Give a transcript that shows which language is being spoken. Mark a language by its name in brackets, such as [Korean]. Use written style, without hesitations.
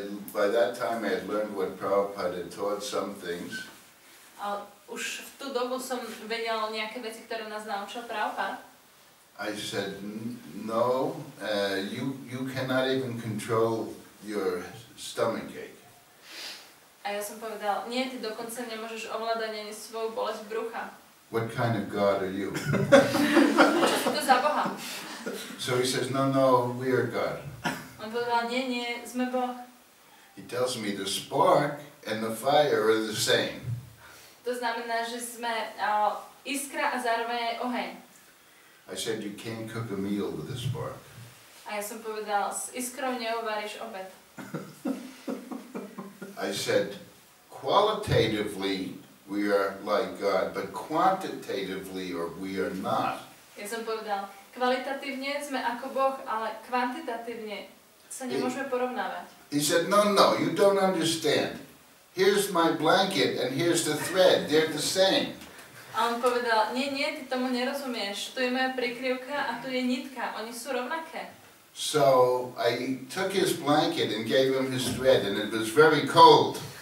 [English] By that time I had learned what Prabhupada had taught some things. [Slovak] A už v tú dobu som vedel nejaké veci, ktoré nás naučil Prabhupada. [English] I said, no, you cannot even control your stomachache. [Slovak] A ja som povedal, nie, ty dokonca nemôžeš ovládať ani svoju bolesť brucha. [English] What kind of God are you? [Slovak] Čo si to za Boha? [English] So he says, no, we are God. [Slovak] On povedal, nie, sme Boh. [English] He tells me the spark and the fire are the same. [Slovak] To znamená, že sme iskra a zároveň aj oheň. [English] I said, you can't cook a meal with a spark. [Slovak] A ja som povedal, s iskrou neuvaríš obed. [English] I said, qualitatively we are like God, but quantitatively or we are not. [Slovak] Ja som povedal, kvalitatívne sme ako Boh, ale kvantitatívne sa nemôžeme porovnávať. [English] He said, no, you don't understand. Here's my blanket and here's the thread. They're the same. [Slovak] A on povedal, nie, ty tomu nerozumieš. Tu je moja prikryvka a tu je nitka. Oni sú rovnaké. [English] So I took his blanket and gave him his thread and it was very cold.